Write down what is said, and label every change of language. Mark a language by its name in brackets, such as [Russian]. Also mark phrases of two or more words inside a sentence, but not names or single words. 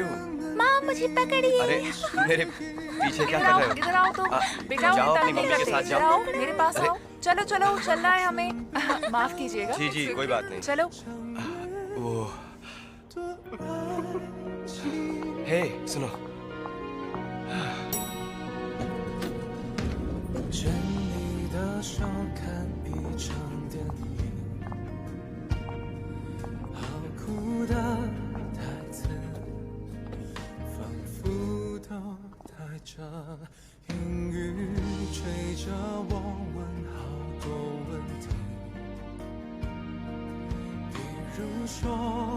[Hindi] माँ मुझे पकड़िए। अरे मेरे पीछे क्या कर रहे इधर हो? आओ तो बेटा, जाओ उल्टा अपनी नहीं मम्मी के करते। साथ इधर जाओ। आओ, मेरे पास अरे। आओ। चलो चलो, चलना है हमें। माफ कीजिएगा। जी जी, कोई बात नहीं। चलो। वो हे सुनो, [Chinese] 牵你的手看一场电影，好酷的台词，仿佛都带着阴雨，追着我问好多问题，比如说。